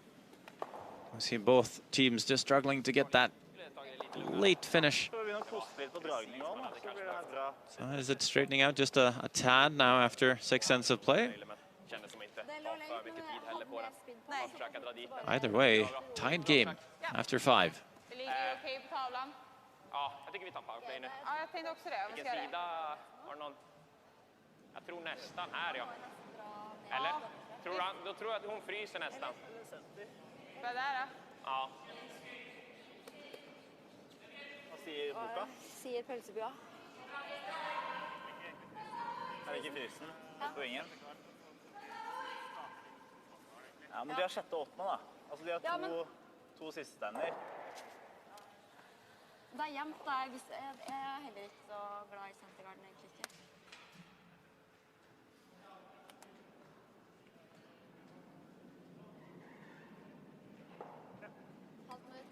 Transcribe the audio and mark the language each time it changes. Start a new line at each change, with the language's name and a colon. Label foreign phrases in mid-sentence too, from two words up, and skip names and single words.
English: I see both teams just struggling to get that late finish. So is it straightening out just a tad now after 6 cents of play? Either way, tied game after 5.
Swedish: Ja, jag tycker vi tar powerplay nu. Ja, jag tänkte också det. Vilken sida har någon? Jag tror nästan här, ja. Eller? Då tror jag att hon fryser nästan. Vad är det då? Ja. Vad säger boka?
Norwegian: Sier pølsebua.
Swedish: Är det inte frysen? Poängen? Ja, men de har 6. och 8.
Norwegian: da. Altså, de har to siste stender. Det er jevnt, da. Jeg er heller ikke så glad i Sentergarden, egentlig ikke. Halvt minutt.